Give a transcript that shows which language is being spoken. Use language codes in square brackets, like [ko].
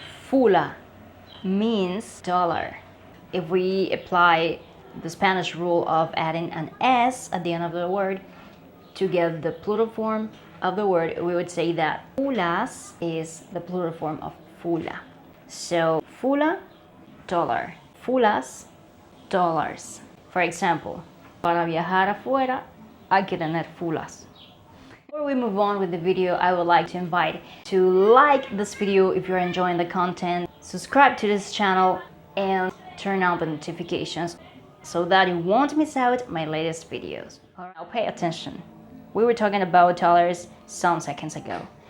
[en] Fula means dollar. If we apply the Spanish rule of adding an S at the end of the word to get the plural form of the word, we would say that fulas is the plural form of fula. So fula, dollar. Fulas, dollars. For example, [es] para viajar afuera hay que tener fulas. [en] Before we move on with the video, I would like to invite to like this video if you're enjoying the content, subscribe to this channel, and turn on the notifications so that you won't miss out my latest videos. Now pay attention. We were talking about dollars some seconds ago.